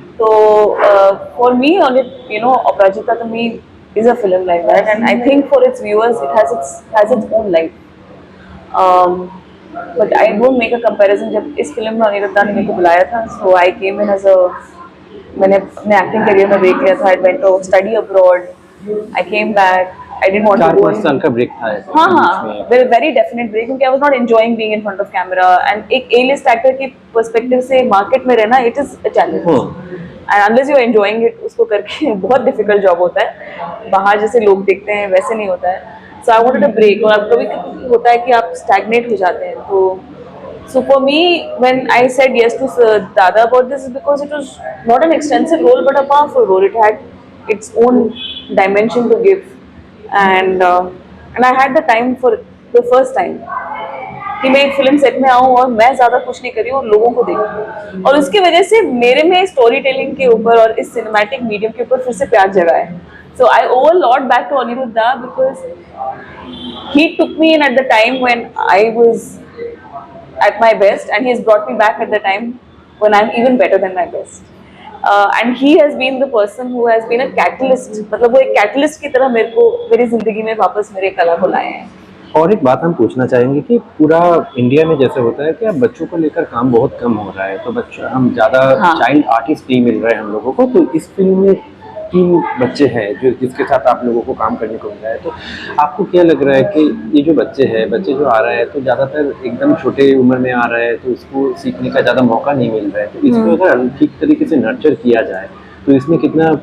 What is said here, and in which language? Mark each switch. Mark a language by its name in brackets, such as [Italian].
[English] तो for me Aparajita to me is a film like that, and I think for its viewers it has its own life. But I don't make a comparison. [Hindi] जब इस film में अनिरुद्धा ने मेरे को बुलाया था, [English] so I came in as a, [Hindi] मैंने अपने एक्टिंग करियर में देख लिया था, [English] I went to study abroad, I came back. I didn't want to [Hindi] चार [English] go. [Hindi] पाँच साल का ब्रेक था ऐसे हाँ बीच हाँ, में। [English] very definite break क्योंकि I was not enjoying being in front of camera and [Hindi] एक A-list actor की perspective से market में रहना [English] it is a challenge. And unless you are enjoying it, [Hindi] उसको करके बहुत difficult job होता है. बाहर जैसे लोग देखते हैं वैसे नहीं होता है. [English] So I wanted a break. [Hindi] और अब कभी होता है कि आप stagnate हो जाते हैं तो. [English] So for me, when I said yes to Dada about this, is because it was not an extensive role but a powerful role. It had its own dimension to give. And I had the time for the first time [Hindi] कि मैं एक film set में आऊँ और मैं ज़्यादा कुछ नहीं कर रही हूँ और लोगों को देखूँ और उसकी वजह से मेरे में स्टोरी टेलिंग के ऊपर और इस सिनेमैटिक मीडियम के ऊपर फिर से प्यार जगा है. [English] So I owe a lot back to Aniruddha because he took me in at the time when I was at my best and he has brought me back at the time when I'm even better than my best. And he has been the person who has been a catalyst. [Hindi] मतलब वो एक catalyst की तरह मेरे को मेरी जिंदगी में वापस मेरे कला को लाए हैं. और एक बात हम पूछना चाहेंगे कि पूरा इंडिया में जैसे होता है कि अब बच्चों को लेकर काम बहुत कम हो रहा है, तो बच्चा हम ज़्यादा चाइल्ड आर्टिस्ट नहीं मिल रहे हैं हम लोगों को, तो इस फिल्म में 3 बच्चे हैं जो जिसके साथ आप लोगों को काम करने को मिल रहा है, तो आपको क्या लग रहा है कि ये जो बच्चे जो आ रहे हैं तो ज़्यादातर एकदम छोटे उम्र में आ रहे हैं तो उसको सीखने का ज़्यादा मौका नहीं मिल रहा है, तो इसको अगर ठीक तरीके से नर्चर किया जाए तो इसमें कितना